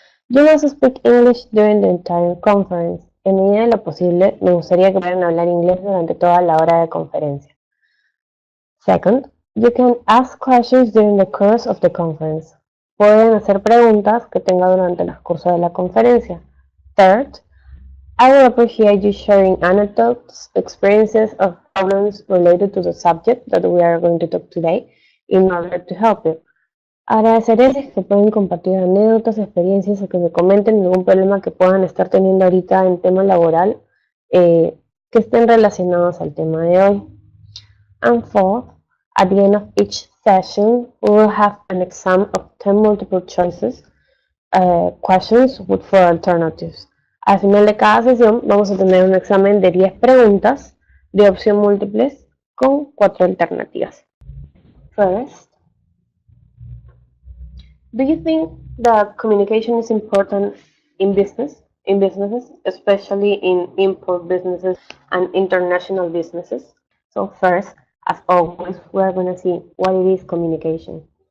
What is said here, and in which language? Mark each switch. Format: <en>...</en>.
<en>You must speak English during the entire conference.</en> <es>En medida de lo posible, me gustaría que puedan hablar inglés durante toda la hora de conferencia.</es> <en>Second, you can ask questions during the course of the conference.</en> <es>Pueden hacer preguntas que tenga durante el curso de la conferencia.</es> <en>Third, I will appreciate you sharing anecdotes, experiences, or problems related to the subject that we are going to talk today in order to help you.</en> <es>Agradeceré que pueden compartir anécdotas, experiencias o que me comenten algún problema que puedan estar teniendo ahorita en tema laboral que estén relacionados al tema de hoy.</es> <en>And fourth, at the end of each session, we will have an exam of 10 multiple choices questions with 4 alternatives.</en> <es>Al final de cada sesión vamos a tener un examen de 10 preguntas de opción múltiples con 4 alternativas.</es> <en>First, do you think that communication is important in businesses, especially in import businesses and international businesses? So first, as always, we are going to see what it is communication.</en>